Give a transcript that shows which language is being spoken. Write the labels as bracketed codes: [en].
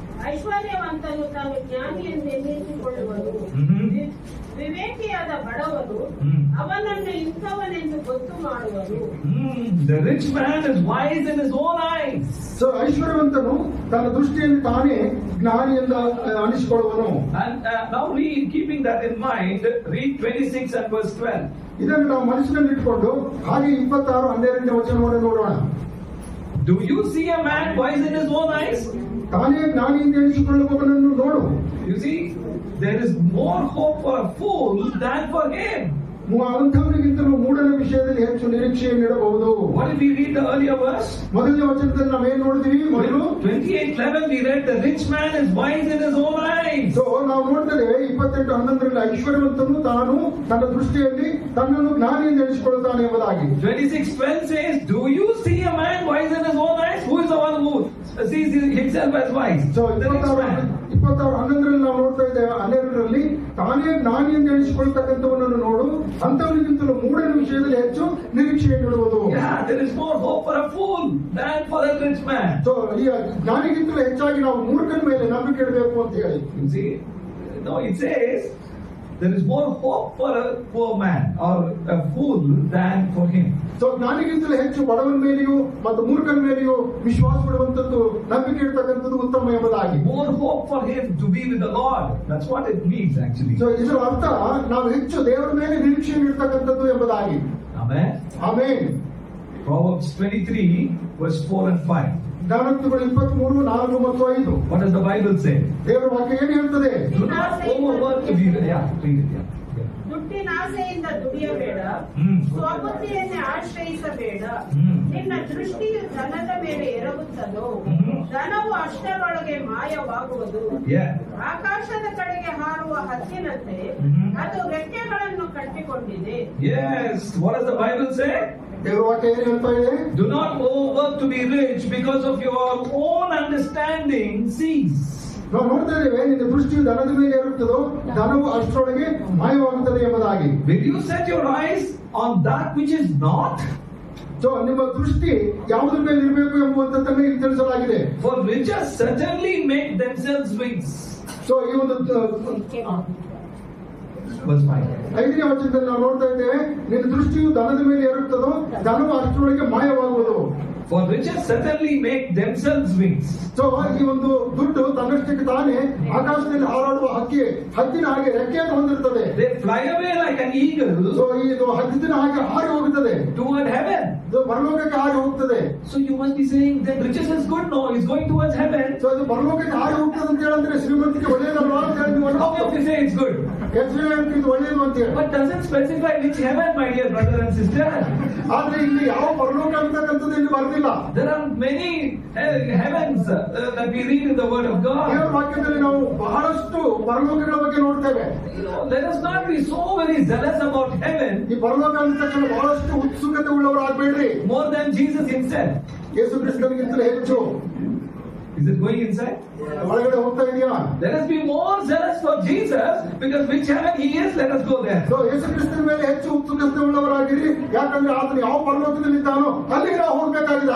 [kn] ಐಶ್ವರ್ಯವಂತನು ತಾನು ಜ್ಞಾನಿ ಎಂದು ಎನ್ನಿಸಿಕೊಳ್ಳುವನು. ವಿವೇಕಿಯಾದ ಬಡವನು ಅವನನ್ನು ಇಂಥವನೆಂದು ಗೊತ್ತು ಮಾಡುವನು. [en] The rich man is wise in his own eyes. So [kn] so ಐಶ್ವರ್ಯವಂತನು ತನ್ನ ದೃಷ್ಟಿಯಲ್ಲಿ ತಾನೇ ಜ್ಞಾನಿ ಎಂದು ಅನಿಸಿಕೊಳ್ಳುವನು. [en] And now read, keeping that in mind, read 26 and verse 12. [kn] ಇದನ್ನು ನಾವು ಮನಸ್ಸಿನಲ್ಲಿ ಇಟ್ಕೊಂಡು ಹಾಗೆ 26:12 ವಚನವನ್ನು ನೋಡೋಣ. [en] Do you see a man wise in his own eyes? [kn] ತಾನೇ ಜ್ಞಾನಿ ಎಂದು ಎಣಿಸಿಕೊಳ್ಳುವವನನ್ನು ನೋಡು. [en] You see, there is more hope for a fool than for him. [kn] ಅಂಥವನಿಗಿಂತಲೂ ಮೂಢನ ವಿಷಯದಲ್ಲಿ ಹೆಚ್ಚು ನಿರೀಕ್ಷೆಯನ್ನು ಇಡಬಹುದು. [en] What if we read the earlier verse? [kn] ಮೊದಲನೇ ವಚನದಲ್ಲಿ ನಾವೇನ್ ನೋಡಿದ್ವಿ? ಮೊದಲು [en] 28:11 we read the rich man is wise in his own eyes. [kn] So ನಾವು ನೋಡ್ತೇವೆ 28:11 ಐಶ್ವರ್ಯವಂತನು ತಾನು ತನ್ನ ದೃಷ್ಟಿಯಲ್ಲಿ ತನ್ನನ್ನು ಜ್ಞಾನಿ ಎಂದು ಎಣಿಸಿಕೊಳ್ಳುತ್ತಾನೆ ಎಂಬುದಾಗಿ. [en] 26:12 says, do you see a man wise in his own eyes? Who is the one who sees himself as wise? So The rich man. [kn] 26:11 ನಾವು ನೋಡ್ತಾ ಇದ್ದೇವೆ 12ರಲ್ಲಿ ತಾನೇ ಜ್ಞಾನಿ ಎಂದು ಎಣಿಸಿಕೊಳ್ತಕ್ಕಂಥವನನ್ನು ನೋಡು, ಅಂಥವನಿಗಿಂತಲೂ ಮೂಢನ ವಿಷಯದಲ್ಲಿ ಹೆಚ್ಚು ನಿರೀಕ್ಷೆಯನ್ನು ಇಡುವುದು. [en] Yeah, there is more hope for a fool than for a rich man. [kn] So ಈ ಜ್ಞಾನಿಗಿಂತಲೂ ಹೆಚ್ಚಾಗಿ ನಾವು ಮೂರ್ಖನ ಮೇಲೆ ನಂಬಿಕೆ ಇಡಬೇಕು ಅಂತ ಹೇಳಿ. [en] You see, no, it says there is more hope for a poor man or a fool than for him. [kn] So ಜ್ಞಾನಿಗಿಂತಲೂ ಹೆಚ್ಚು ಬಡವನ ಮೇಲೆಯೂ ಮತ್ತು ಮೂರ್ಖನ ಮೇಲೆಯೂ ವಿಶ್ವಾಸ ಇಡುವಂತದ್ದು, ನಂಬಿಕೆ ಇಡ್ತಕ್ಕಂಥದ್ದು ಉತ್ತಮ ಎಂಬುದಾಗಿ. [en] More hope for him to be with the Lord. That's what it means actually. [kn] So ಇದರ ಅರ್ಥ ನಾವು ಹೆಚ್ಚು ದೇವರ ಮೇಲೆ ನಿರೀಕ್ಷೆಯನ್ನು ಇಡ್ತಕ್ಕಂಥದ್ದು ಎಂಬುದಾಗಿ. [en] Amen. [kn] Amen. [en] Proverbs 23 verse 4 and 5. [kn] ಜ್ಞಾನೋಕ್ತಿಗಳು 23, 4 ಮತ್ತು 5. [en] What does the Bible say? [kn] ದೇವರ ವಾಕ್ಯ ಏನು ಹೇಳ್ತದೆ? [en] Do not overwork to be read it. Yeah. [kn] ದುಡ್ಡಿನಾಸೆಯಿಂದ ದುಡಿಯಬೇಡ, ಸ್ವಬುದ್ಧಿಯನ್ನೇ ಆಶ್ರಯಿಸಬೇಡ. ನಿನ್ನ ದೃಷ್ಟಿಯು ಧನದ ಮೇಲೆ ಎರಗುತ್ತದೋ, ಧನವು ಅಷ್ಟರೊಳಗೆ ಮಾಯವಾಗುವುದು. ಆಕಾಶದ ಕಡೆಗೆ ಹಾರುವ ಹದ್ದಿನಂತೆ ಅದು ರೆಕ್ಕೆಗಳನ್ನು ಕಟ್ಟಿಕೊಂಡಿದೆ. [en] Yes. What does the Bible say? [kn] ದೇವರ ವಾಕ್ಯ ಏನು ಹೇಳ್ತಾ ಇದೆ? [en] Do not overwork to be rich because of your own understanding cease. [kn] ನಾವು ನೋಡ್ತಾ ಇದ್ದೇವೆ, ನಿನ್ನ ದೃಷ್ಟಿಯು ಧನದ ಮೇಲೆ ಇರುತ್ತದೋ, ಧನವು ಅಷ್ಟರೊಳಗೆ ಮಾಯವಾಗುತ್ತದೆ ಎಂಬುದಾಗಿ. [en] Will you set your eyes on that which is not? [kn] So ನಿಮ್ಮ ದೃಷ್ಟಿ ಯಾವುದ್ರ ಮೇಲೆ ಇರಬೇಕು ಎಂಬುವಂತದ್ದನ್ನು ಇಲ್ಲಿ ತಿಳಿಸಲಾಗಿದೆ. [en] For riches certainly make themselves wings. [kn] So ಈ ಒಂದು [en] Verse 5. [kn] 5ನೇ ವಚನದಲ್ಲಿ ನಾವು ನೋಡ್ತಾ ಇದ್ದೇವೆ, ನಿನ್ನ ದೃಷ್ಟಿಯು ಧನದ ಮೇಲೆ ಇರುತ್ತದೋ, ಧನವು ಅಷ್ಟರೊಳಗೆ ಮಾಯವಾಗುವುದು. [en] For riches certainly make themselves wings. [kn] So ಈ ಒಂದು ದುಡ್ಡು ತನ್ನಷ್ಟಕ್ಕೆ ತಾನೇ ಆಕಾಶದಲ್ಲಿ ಹಾರಾಡುವ ಹದ್ದಿನ ಹಾಗೆ ರೆಕ್ಕೆಯನ್ನು ಹೊಂದಿರುತ್ತದೆ. [en] They fly away like an eagle. [kn] So ಇದು ಹದ್ದಿನ ಹಾಗೆ ಹಾರಿ ಹೋಗುತ್ತದೆ, [en] Toward heaven. [kn] ಪರಲೋಕಕ್ಕೆ ಹಾರಿ ಹೋಗ್ತದೆ. [en] So you must be saying that riches is good. No, it's going towards heaven. [kn] So ಇದು ಪರಲೋಕಕ್ಕೆ ಹಾರಿ ಹೋಗ್ತದೆ ಅಂತ ಹೇಳಿದ್ರೆ ಶ್ರೀಮಂತಿಗೆ ಒಳ್ಳೆಯದಲ್ವಾ ಅಂತ ಹೇಳಿ ನೀವು [en] How can you say it's good? [kn] ಇದು ಒಳ್ಳೆಯದು ಅಂತ ಹೇಳಿ. [en] But doesn't specify which heaven, my dear brother and sister. [kn] ಆದ್ರೆ ಇಲ್ಲಿ ಯಾವ ಪರಲೋಕ ಅಂತಕ್ಕಂಥದ್ದು ಇಲ್ಲಿ ಬರ್ದಿಲ್ಲ. [en] There are many heavens that we read in the Word of God. [kn] ದೇವರ ವಾಕ್ಯದಲ್ಲಿ ನಾವು ಬಹಳಷ್ಟು ಪರಲೋಕಗಳ ಬಗ್ಗೆ ನೋಡ್ತೇವೆ. [en] Let us not be so very zealous about heaven. [kn] ಈ ಪರಲೋಕ ಅಂತಕ್ಕಂಥ ಬಹಳಷ್ಟು ಉತ್ಸುಕತೆ ಉಳ್ಳವರಾಗಬೇಡ್ರಿ. [en] More than Jesus himself. [kn] ಯೇಸು ಕ್ರಿಸ್ತನಿಗಿಂತಲೂ ಹೆಚ್ಚು. [en] Is it going inside? [kn] ಒಳಗಡೆ ಹೋಗ್ತಾ ಇದೆಯಾ? [en] Let us be more zealous for Jesus, because which heaven he is, let us go there. [kn] So ಯೇಸು ಕ್ರಿಸ್ತನ ಮೇಲೆ ಹೆಚ್ಚು ಉತ್ಸುಕತೆ ಉಳ್ಳವರಾಗಿರಿ, ಯಾಕಂದ್ರೆ ಆತನು ಯಾವ ಪರಲೋಕದಲ್ಲಿ ಇದ್ದಾನೋ ಅಲ್ಲಿಗೆ ನಾವು ಹೋಗ್ಬೇಕಾಗಿದೆ.